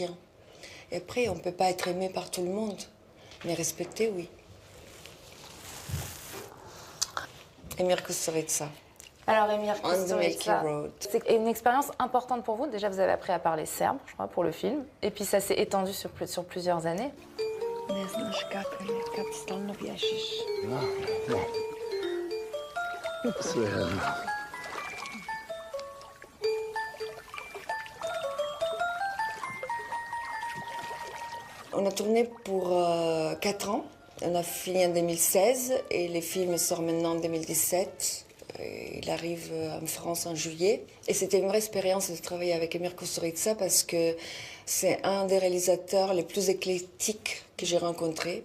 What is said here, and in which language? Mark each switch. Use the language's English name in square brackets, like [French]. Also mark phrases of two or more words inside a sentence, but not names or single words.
[French] Et après, on ne peut pas être aimé par tout le monde, mais respecté, oui. Emir Kusturica. Alors, Emir Kusturica, c'est une expérience importante pour vous. Déjà, vous avez appris à parler serbe, je crois, pour le film. Et puis, ça s'est étendu sur plusieurs années. [Serbian] Ne znaš kad stalno bježiš. Sve jedno. [French] On a tourné pour 4 ans. On a fini en 2016 et les films sortent maintenant en 2017. Il arrive en France en juillet. Et c'était une vraie expérience de travailler avec Emir Kusturica parce que c'est un des réalisateurs les plus éclectiques que j'ai rencontré.